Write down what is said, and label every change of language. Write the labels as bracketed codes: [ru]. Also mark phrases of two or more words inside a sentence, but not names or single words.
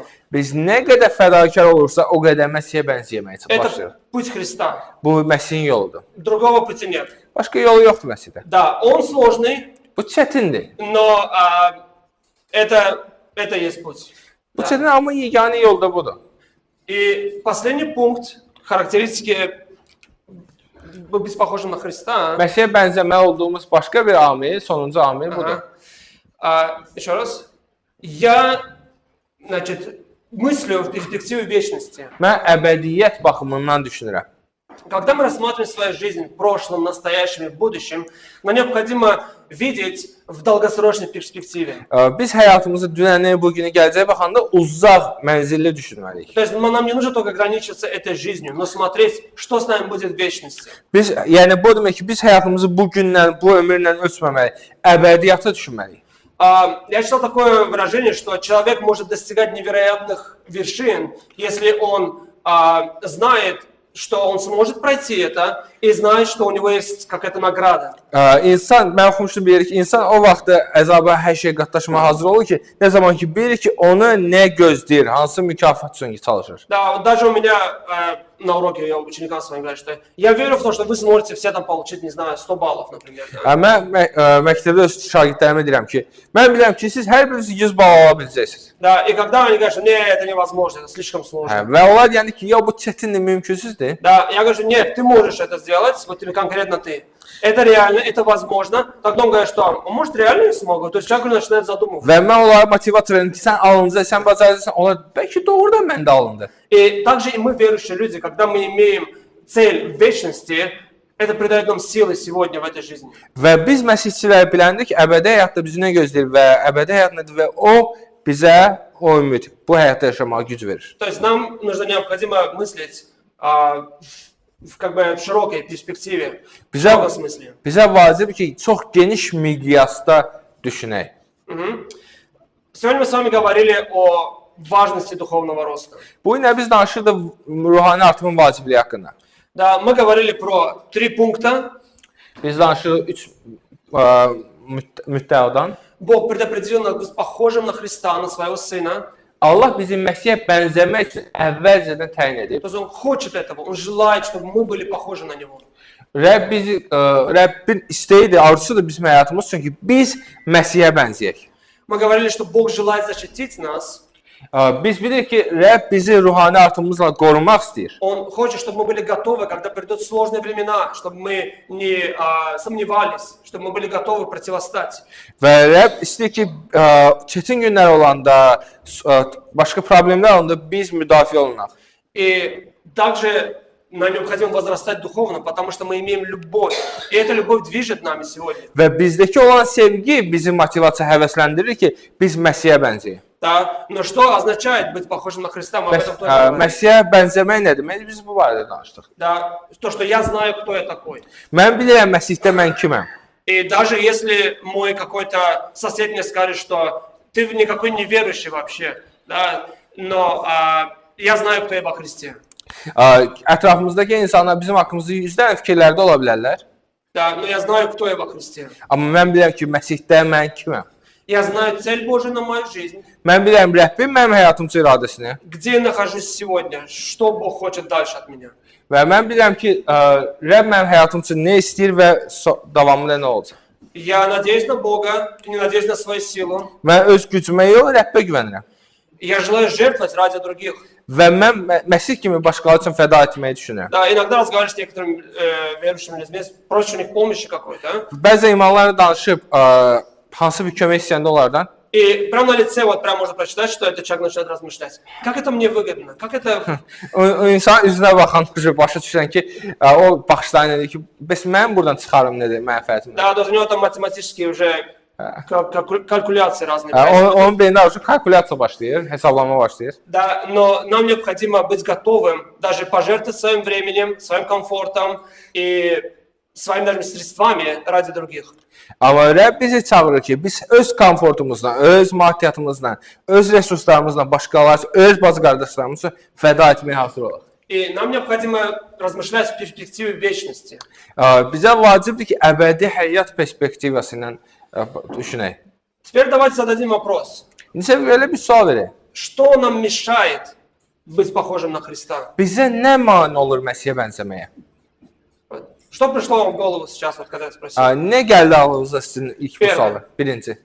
[az] Biz nə qədər fədakar olursa, o qədər Məsihə bənzəməyə başlayırıq. [ru] Это путь Христа. [az] Bu Məsihin yoludur. [ru] Другого пути нет. [az] Başqa yolu yoxdur Məsihdə. [ru] Да, он сложный, [az] Bu çətindir. [ru] но это есть путь. [az] Bu çətin amma yeganə yol da budur. [ru] И последний пункт, характеристики быть похожим на Христа. [az] Məsihə bənzəməli olduğumuz başqa bir amil, sonuncu amil budur. [ru] Еще раз. Я, мыслю в перспективе вечности. [az] Mən əbədiyyət baxımından düşünürəm. [ru] Когда мы рассматриваем свою жизнь в прошлом, настоящем и в будущем, нам необходимо видеть в долгосрочной перспективе. [az] Biz həyatımızı dünəni, bugünü, gələcəyə baxanda uzaq mənzilli düşünməliyik. [ru] То есть нам не нужно только ограничиваться этой жизнью, но смотреть, что с нами будет в вечности. [az] Biz, yəni bu demək ki, biz həyatımızı bu gündən, bu ömürlə ölçməməliyik, əbədiyyata düşünməliyik. [ru] Я читал такое выражение, что человек может достигать невероятных вершин, если он знает, что он сможет пройти это, и знает, что у него есть какая-то награда. [az] İnsan, mən oxumuşdum bir ki, insan o vaxtda əzaba hər şey qatlaşmağa hazır olur ki, nə zaman ki bilir ki, onu nə gözləyir, hansı mükafat üçün çalışır. [ru] Да, вот даже у меня на уроке я ученикам своим говорю, что я верю в то, что вы сможете все там получить, не знаю, 100 баллов, например. Да? [az] Mən məktəbdə öz şagirdlərimə deyirəm ki, mən bilirəm ki, siz hər biriniz 100 bal ala biləcəksiniz. [ru] Да, и когда они говорят, что нет, это невозможно, это слишком сложно. [az] Və onlar deyəndə ki, ya bu çətindir, mümkünsüzdür. [ru] Да, я говорю, что нет, ты можешь это сделать, вот или конкретно ты. Это реально, это возможно. Тогда он говорит, что может реально я смогу. То есть человек начинает задумываться. [az] Və mən onlara motivasiya verirəm ki, sən alınca, sən bacarırsan, onlar bəlkə doğrudan məndə alındı. [ru] И также и мы, верующие люди, когда мы имеем цель в вечности, это придает нам силы сегодня в этой жизни. [az] Və biz məsihçilər biləndik ki, əbədi həyatda bizi nə gözləyir və əbədi həyat nədir və o bizə o ümid, bu həyatda yaşamağa güc verir. [ru] То есть нам нужно необходимо мыслить в широкой перспективе, в широком смысле. [az] Bizə vacib ki, çox geniş miqyasda düşünək. [ru] Сегодня мы с вами говорили о важности духовного роста. [az] Bu gün biz danışırdıq ruhani artımın vacibliyi haqqında. [ru] Да, мы говорили про 3 пункта. [az] Biz danışırıq 3 müddəadan. [ru] Бог предопределил нас быть похожим на Христа, на своего Сына. [az] Allah bizi Məsihə bənzəmək üçün əvvəlcədən təyin edib. [ru] То есть Он хочет этого, Он желает, чтобы мы были похожи на Него. [az] Rəbbin istəyidir, arzusudur bizim həyatımız üçün ki, biz Məsihə bənzəyək. [ru] Мы говорили, что Бог желает защитить нас. [az] Biz bilirik ki, Rəbb bizi ruhani artımımızla qorumaq istəyir. [ru] Он хочет, чтобы мы были готовы, когда придут сложные времена, чтобы мы не сомневались, чтобы мы были готовы противостать. [az] Və Rəbb istəyir ki, çətin günlər olanda, başqa problemlər olanda biz müdafiə olunaq. [ru] И также нам необходимо возрастать духовно, потому что мы имеем любовь. И эта любовь движет нами сегодня. [az] Və bizdəki olan sevgi bizi motivasiya həvəsləndirir ki, biz Məsihə bənzəyək. [ru] Да? Но что означает быть похожим на Христа? Мы об этом тоже говорим. [az] Məsihə bənzəmək nə demək? Biz bu barədə danışdıq. [ru] Да, то, что я знаю, кто я такой. [az] Mən bilirəm Məsihdə mən kiməm. [ru] И даже если мой какой-то сосед мне скажет, что ты никакой не верующий вообще, да, но я знаю, кто я во Христе. [az] Ətrafımızdakı insanlar bizim haqqımızda yüzdən fikirlərdə ola bilərlər. [ru] Да, но я знаю, кто я во Христе. [az] Amma mən bilirəm ki, Məsihdə mən kiməm. [ru] Я знаю цель Божию на мою жизнь. [az] Mən bilirəm Rəbbin mənim həyatım üçün iradəsini. [ru] Где я нахожусь сегодня, что Бог хочет дальше от меня. [az] Və mən bilirəm ki, Rəbb mənim həyatım üçün nə istəyir və davamında nə olacaq. [ru] Я надеюсь на Бога, не надеюсь на свою силу. [az] Mən öz gücümə yox, Rəbbə güvənirəm. [ru] Я желаю жертвовать ради других. [az] Və mən Məsih kimi başqaları üçün fəda etməyi düşünürəm. [ru] Да, иногда разговариваешь с некоторыми верующими людьми, просишь у них помощи какой-то. [az] Bəzi imanlarla danışıb hansı bir kömək istəyəndə onlardan. [ru] И прямо на лице вот прям можно прочитать, что этот человек начинает размышлять. Как это мне выгодно? Как это... [az] O insan üzünə baxan başa düşən ki, o baxışlarına deyir ki, bəs mən buradan çıxarım nədir, mənfəətim. [ru] Да, то есть у него там математические уже калькуляции разные. [az] Onun beynində artıq kalkulyasiya başlayır, hesablama başlayır. [ru] Да, но нам необходимо быть готовым даже пожертвовать своим временем, своим комфортом и своими даже средствами ради других. [az] Amma Rəbb bizi çağırır ki, biz öz komfortumuzla, öz maddiyyatımızla, öz resurslarımızla, başqaları, öz bacı qardaşlarımız üçün fəda etməyə hazır olaq. [ru] И нам необходимо размышлять в перспективе вечности. [az] Bizə vacibdir ki, əbədi həyat perspektivası ilə düşünək. [ru] Теперь давайте зададим вопрос. [az] İndi sizə belə bir sual verək. [ru] Что нам mешает быть похожим на Христа? [az] Bizə nə mane olur Məsihə bənzəməyə? [ru] Вот. Что пришло вам в голову сейчас, вот когда я спросил? [az] Nə gəldi ağlınıza sizin ilk bu [ru] Первое. [az] sualı? Birinci.